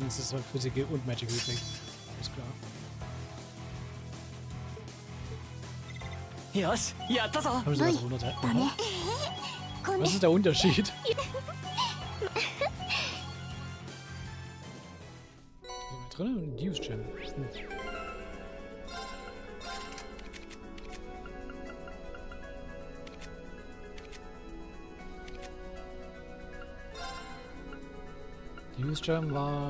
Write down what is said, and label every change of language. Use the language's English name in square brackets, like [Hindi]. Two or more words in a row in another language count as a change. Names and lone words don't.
[German] Das ist halt Physical und [English] Magic Reflect. [German] Ist klar. [Japanese] よし、やったぞ。 [German] Haben sie was runter? [Japanese] だね。こん [German] Was ist der Unterschied? So, drin? Ein [English] Use Gem. Use Gem [German] war.